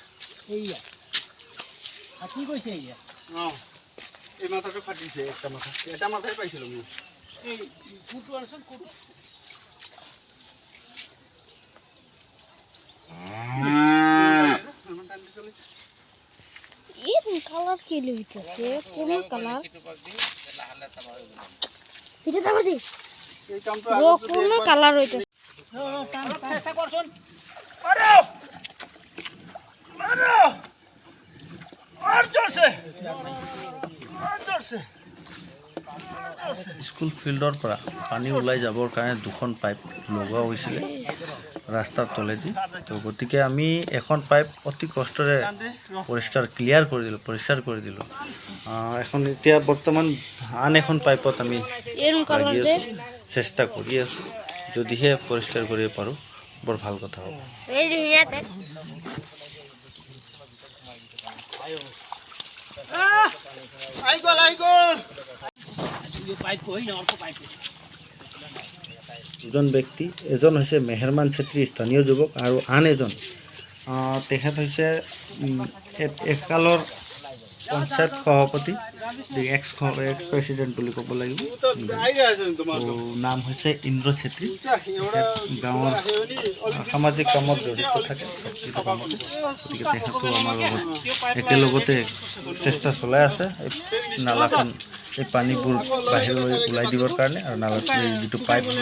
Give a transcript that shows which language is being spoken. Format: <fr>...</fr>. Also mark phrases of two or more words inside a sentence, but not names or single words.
<as>এইয়া কি কৈছে এইয়া এই মাথাটো ফাটিছে এটা মাথাই পাইছিলো মই</as> <bn>এই কুটু আনছন কুটু এই কালার কি লইতেছে কোন কালার এটা দাও দি</bn> <as>এই কামটো</as> <bn>ও কোন কালার হইতেছে চেষ্টা করছন</bn> <as>স্কুল ফিল্ডৰ পৰা পানী ওলাই যাবৰ কাৰণে দুখন পাইপ লগোৱা হৈছিলে ৰাস্তাৰ তলেদি তো গতিকে আমি এখন পাইপ অতি কষ্টৰে পৰিষ্কাৰ কৰি দিলোঁ এখন এতিয়া বৰ্তমান আন এখন পাইপত আমি</as> <bn>এরকম কালার যে</bn> <as>চেষ্টা কৰি আছোঁ যদিহে পৰিষ্কাৰ কৰিব পাৰোঁ বৰ ভাল কথা হ'ব এই যে ইয়াতে আই গল</as> <bn>পাইপ কই না অল্প পাইপ</bn> <as>দুজন ব্যক্তি এজন হৈছে মেহেৰমান চেত্ৰী স্থানীয় যুৱক আৰু আন এজন তেখেত হৈছে একালৰ পঞ্চায়ত সভাপতি</as> <en>ex president</en> <as>বুলি ক'ব লাগিব নাম হৈছে ইন্দ্ৰ চেত্ৰী গাঁৱৰ সামাজিক কামত জড়িত থাকে গতিকে তেখেতো আমাৰ লগত একেলগতে চেষ্টা চলাই আছে নালাখন এই পানীবোৰ বাহিৰলৈ ওলাই দিবৰ কাৰণে আৰু নালাত যিটো পাইপ</as>